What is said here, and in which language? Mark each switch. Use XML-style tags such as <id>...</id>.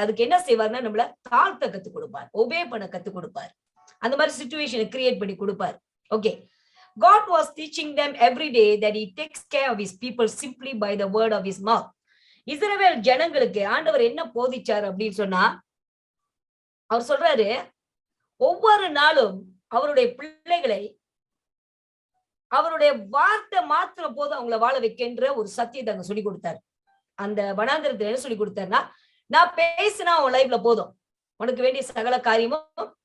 <ta>அதுக்கு என்ன செய்வார்னா நம்மள தாழ்த்த கத்து கொடுப்பார், ஒபே பண்ண கத்து கொடுப்பார். அந்த மாதிரி சிச்சுவேஷனை கிரியேட் பண்ணி கொடுப்பார்.</ta> <en>Okay, God was teaching them every day that he takes care of his people simply by the word of his mouth.</en> <ta>இஸ்ரவேல் ஜனங்களுக்கு ஆண்டவர் என்ன போதிச்சார் அப்படின்னு சொன்னா, அவர் சொல்றாரு, ஒவ்வொரு நாளும் அவருடைய பிள்ளைகளை அவருடைய வார்த்தை மாத்திரம் போது அவங்களை வாழ வைக்கின்ற ஒரு சத்தியத்தை அங்க சொல்லி கொடுத்தாரு. அந்த வனாந்திரத்துல என்ன சொல்லி கொடுத்தாருன்னா, நான் பேசினா உன் லைஃப்ல போதும், உனக்கு வேண்டிய சகல காரியமும்</ta>